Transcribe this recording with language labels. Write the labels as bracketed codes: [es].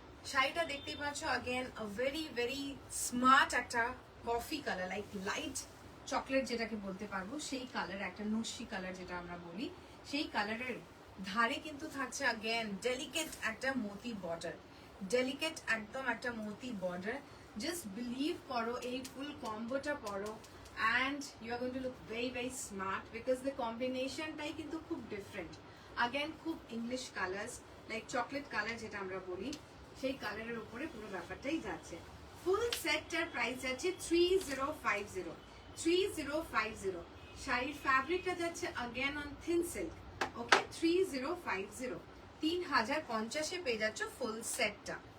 [bn] শাড়িটা দেখতেই পাচ্ছ अगेन [en] very very smart [bn] একটা coffee colour, like light chocolate যেটাকে বলতে পারবো সেই কালার, একটা নস্যি কালার যেটা আমরা বলি, সেই কালারের ধারে কিন্তু থাকছে अगेन ডেলিকেট একটা মতি বর্ডার, ডেলিকেট একদম একটা মতি বর্ডার। [en] just believe করো [bn] এই ফুল কম্বোটা পরো [en] and you are going to look very very smart because the combination [bn] টাই কিন্তু খুব ডিফারেন্ট। अगेन খুব English colours like chocolate colour যেটা আমরা বলি, সেই কালারের উপরে পুরো ব্যাপারটাই যাচ্ছে। ফুল সেটটার প্রাইস যাচ্ছে 3050, 3050। শাড়ির ফ্যাব্রিকটা যাচ্ছে अगेन অন থিন সিল্ক, ওকে, 3050, 3050 এ পেয়ে যাচ্ছ ফুল সেটটা।